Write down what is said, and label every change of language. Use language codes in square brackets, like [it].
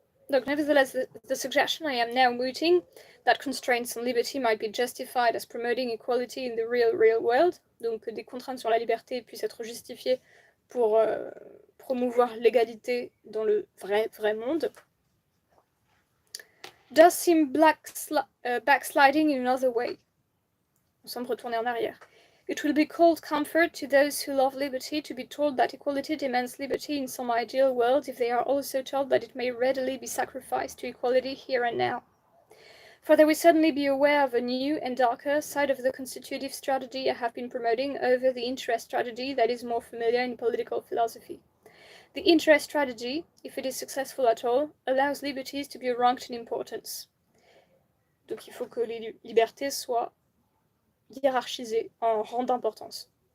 [en] Donc, nevertheless, the suggestion I am now mooting, that constraints on liberty might be justified as promoting equality in the real world, [fr] donc que des contraintes sur la liberté puissent être justifiées pour promouvoir l'égalité dans le vrai monde, [en] does seem backsliding in another way. [fr] Nous sommes retournés en arrière. [en] It will be called comfort to those who love liberty to be told that equality demands liberty in some ideal world if they are also told that it may readily be sacrificed to equality here and now. For they will certainly be aware of a new and darker side of the constitutive strategy I have been promoting over the interest strategy that is more familiar in political philosophy. The interest strategy, if it is successful at all, allows liberties to be ranked in importance. [fr] Donc il faut que les libertés soient hiérarchisées en rang d'importance.